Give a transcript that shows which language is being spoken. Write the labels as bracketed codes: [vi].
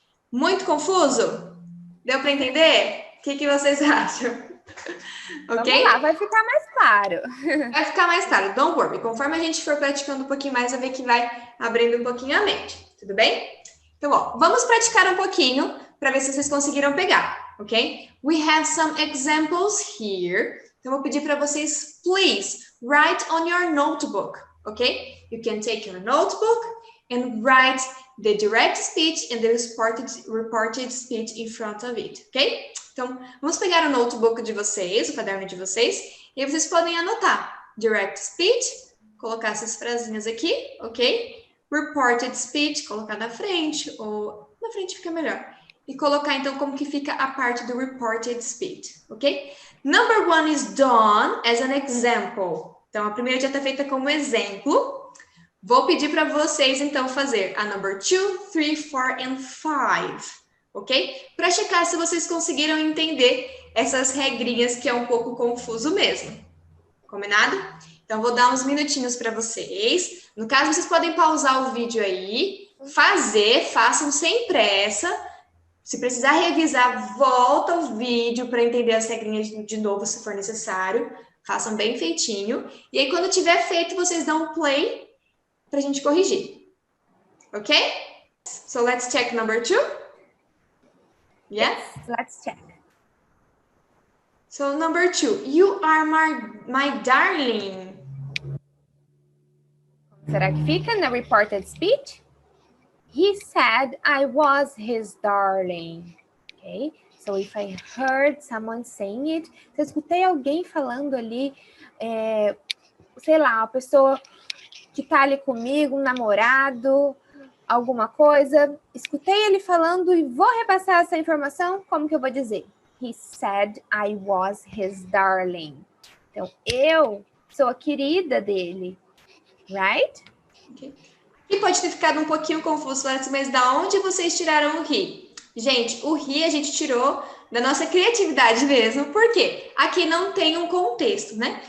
[pt] Muito confuso? Deu para entender? O que vocês acham? Ok? Vamos lá, vai ficar mais claro. Vai ficar mais claro, [en] don't worry. [pt] Conforme a gente for praticando um pouquinho mais, vai ver que vai abrindo um pouquinho a mente, tudo bem? Então, ó, vamos praticar um pouquinho para ver se vocês conseguiram pegar, ok? [en] We have some examples here. [pt] Então, vou pedir para vocês, please, [en] write on your notebook, [pt] ok? [en] You can take your notebook and write the direct speech and the reported speech in front of it, ok? [pt] Então, vamos pegar o notebook de vocês, o caderno de vocês, e aí vocês podem anotar direct speech, colocar essas frasinhas aqui, ok? Reported speech, colocar na frente, ou na frente fica melhor. E colocar, então, como que fica a parte do reported speech, ok? [en] Number one is done as an example. [pt] Então, a primeira já está feita como exemplo. Vou pedir para vocês, então, fazer a [en] number 2, 3, 4 and 5, [pt] ok? Para checar se vocês conseguiram entender essas regrinhas que é um pouco confuso mesmo. Combinado? Então, vou dar uns minutinhos para vocês. No caso, vocês podem pausar o vídeo aí, façam sem pressa. Se precisar revisar, volta o vídeo para entender as regrinhas de novo, se for necessário. Façam bem feitinho. E aí, quando tiver feito, vocês dão um play para a gente corrigir. [en] Ok? So, let's check number 2. Yes, let's check. So, number 2. You are my darling. [pt] Será que fica na reported speech? [en] He said I was his darling. Okay? So if I heard someone saying it, [pt] se eu escutei alguém falando ali, sei lá, uma pessoa que tá ali comigo, um namorado, alguma coisa, escutei ele falando e vou repassar essa informação, como que eu vou dizer? [en] He said I was his darling. [pt] Então, eu sou a querida dele. [en] Right? Okay. [pt] E pode ter ficado um pouquinho confuso, mas da onde vocês tiraram o he? Gente, o he a gente tirou da nossa criatividade mesmo, porque aqui não tem um contexto, né?